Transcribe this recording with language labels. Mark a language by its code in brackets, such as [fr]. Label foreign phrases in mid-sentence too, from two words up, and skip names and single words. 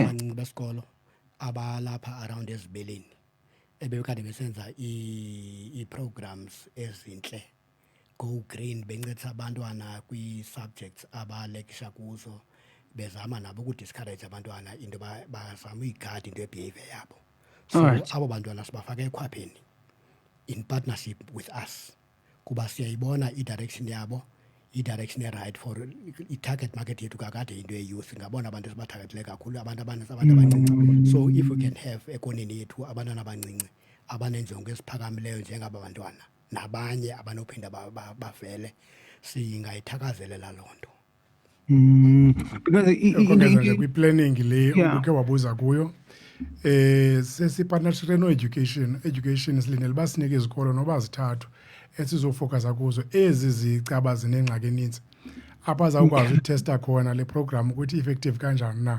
[xh] Abancinci besikolo abalapha around ezibeleni ebekade besenza i-programs ezinhle [en] go green [xh] bencedisa abantwana kwi-subjects abalekisha kuzo bezama nabo ukudiscourage abantwana into bazama uyigada into ye-behavior yabo. [en] So Alright. [xh] abo bantwana sibafaka ekhwapheni [en] in partnership with us [xh] kuba siyayibona i-direction yabo i-direction e-right for i- [en] target market [xh] yethu kakade into ye-youth ngabona abantu esibathakethile kakhulu abantu abancinci. [en] So if we can have [xh] ekoneni yethu abantwana abancinci abanenjongo eziphakamileyo njengaba bantwana nabanye abanophinda bavele singayithakazelela loo nto. [en] Because [xh] ukongeza nje kwi-planning le [en] Yeah. [xh] ubukhe wabuza kuyo sesipartnership education silindele uba sinike izikolo noba zithathu esizofokhasa kuzo ezi zicaba zinengxaki eninzi apha azawukwazi utesta khona le program ukuthi i-effective kanjani na.